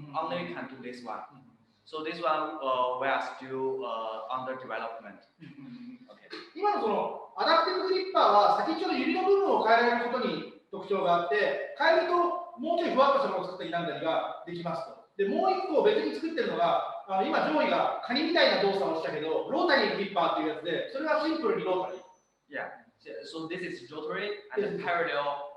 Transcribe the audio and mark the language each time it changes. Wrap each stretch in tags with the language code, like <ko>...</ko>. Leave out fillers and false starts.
<en>Only can do this one. So this one we are still under development. Okay.</en> <ja>今のそのアダプティブグリッパーは先っちょの指の部分を変えられることに特徴があって、変えるともうちょいふわっとしたものを作ったりなんだりができますと。で、もう一個別に作ってるのが、今上位がカニみたいな動作をしたけど、ロータリーグリッパーっていうやつで、それはシンプルにロータリー。</ja> <en>Yeah. So this is rotary and parallel.</en>